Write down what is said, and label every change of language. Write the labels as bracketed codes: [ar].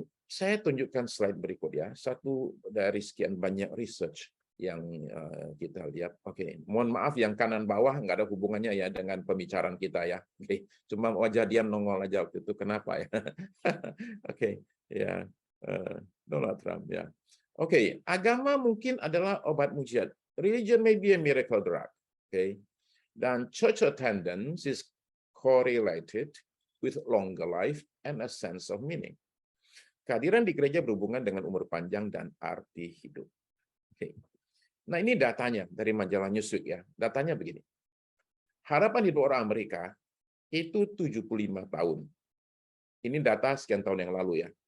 [id] Saya tunjukkan slide berikut ya. Satu dari sekian banyak research yang kita lihat. Oke, mohon maaf yang kanan bawah nggak ada hubungannya ya dengan pembicaraan kita ya. Oke, cuma wajah dia nongol aja waktu itu. Kenapa ya? Oke, ya Donald Trump ya. Oke, agama mungkin adalah obat mujizat. [en] Religion may be a miracle drug. [id] Oke, dan [en] church attendance is correlated with longer life and a sense of meaning. [id] Kehadiran di gereja berhubungan dengan umur panjang dan arti hidup. Oke. Nah, ini datanya dari majalah Newsweek ya. Datanya begini. Harapan hidup orang Amerika itu 75 tahun. Ini data sekian tahun yang lalu ya.